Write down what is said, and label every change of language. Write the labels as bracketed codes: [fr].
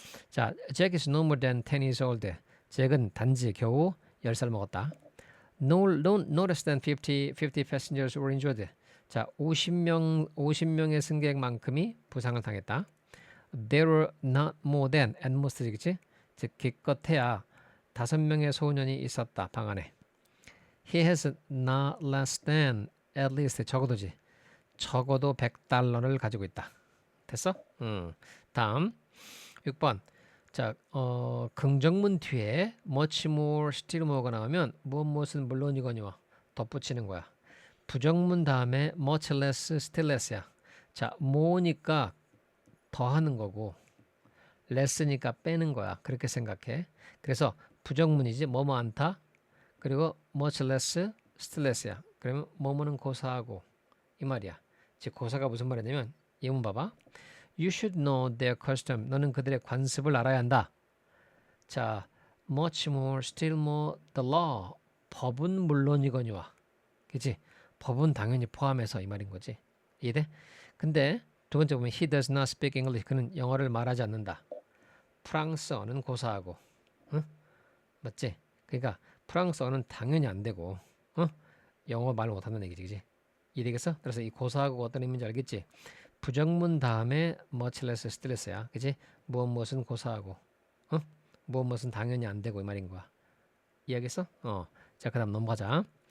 [en] 자, Jack is no more than 10 years old. [ko] 잭은 단지 겨우 10살 먹었다. [en] No less than 50 passengers were injured. [ko] 자, 50명의 승객만큼이 부상을 당했다. [en] There were not more than at most, [ko] 그치? 즉 기껏해야 5명의 소년이 있었다. 방 안에. [en] He has not less than at least [ko] 적어도지. 적어도 $100를 가지고 있다. 됐어? 다음 6번. 자, 긍정문 뒤에 [en] much more, still more [ko] 가 나오면 무엇은 물론이거니와 덧붙이는 거야. 부정문 다음에 [en] much less, still less [ko] 야. 자, more니까 더하는 거고 less니까 빼는 거야. 그렇게 생각해. 그래서 부정문이지 뭐뭐 않다. 그리고 [en] much less, still less [ko] 야. 그러면 뭐뭐는 고사하고 이 말이야. 즉 고사가 무슨 말이냐면 예문 봐봐. [en] You should know their custom. [ko] 너는 그들의 관습을 알아야 한다. [en] 자, much more, still more, the law. [ko] 법은 물론이거니와. 그치? 법은 당연히 포함해서 이 말인 거지. 이해돼? 근데 두 번째 보면 [en] he does not speak English. [ko] 그는 영어를 말하지 않는다. 프랑스어는 고사하고. 응? 맞지? 그러니까 프랑스어는 당연히 안 되고 영어 말 못한다는 얘기지. 그치? 이해되겠어? 그래서 이 고사하고 어떤 의미인지 알겠지? 부정문 다음에 [en] much less, still less [ko] 야. 그치? 무엇은 고사하고 무엇은 당연히 안 되고 이 말인 거야. 이해하겠어? 자, 그 다음 넘어가자.